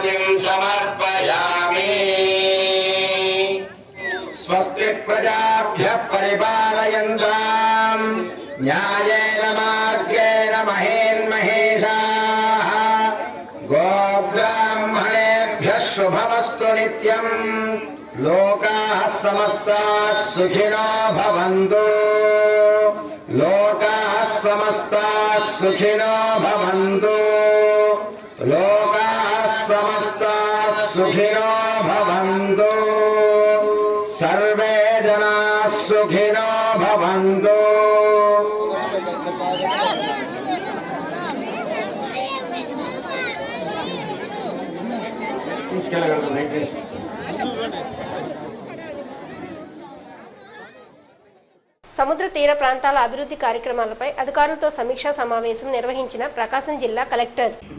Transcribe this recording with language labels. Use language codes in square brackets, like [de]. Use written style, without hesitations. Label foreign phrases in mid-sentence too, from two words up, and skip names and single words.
[sa] समर्पयामि स्वस्ति प्रजाभ्यः परिपालयन्ताम् न्यायेन मार्गेण महेन्महेशाः गोब्राह्मणेभ्यः शुभमस्तु नित्यम् लोकाः समस्ताः सुखिनो भवन्तु लोकाः समस्ताः सुखिनो भवन्तु लोकाः समस्ताः सुखिनो भवन्तु सर्वे जनाः सुखिनो भवन्तु [te] సముద్ర తీర ప్రాంతాల అభివృద్ధి కార్యక్రమాలపై అధికారులతో సమీక్షా సమావేశం నిర్వహించిన ప్రకాశం జిల్లా కలెక్టర్.